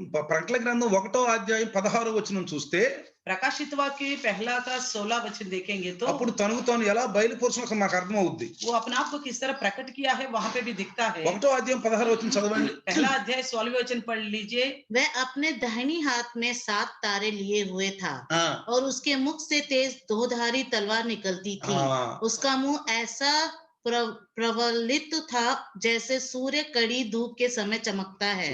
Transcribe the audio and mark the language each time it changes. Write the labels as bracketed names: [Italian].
[Telugu] ప్రకటన గ్రంథం 1వ అధ్యాయం 16వ వచనం చూస్తే, [Hindi] प्रकाशित वाक्य पहला का 16 वचन देखेंगे तो [Telugu] అప్పుడు తనకు తాను ఎలా బయలుపరుచునో మాకు అర్థం అవుద్ది. [Hindi] वो अपने आप को किस तरह प्रकट किया है वहां पे भी दिखता है। [Telugu] 1వ అధ్యాయం 16వ వచనం చదవండి. [Hindi] पहला अध्याय 16वें वचन पढ़ लीजिए। वह अपने दाहिनी हाथ में 7 तारे लिए हुए था ఆ, और उसके मुख से तेज दोधारी तलवार निकलती थी। ఆ, उसका मुंह ऐसा प्रवलित था जैसे सूर्य कड़ी धूप के समय चमकता है।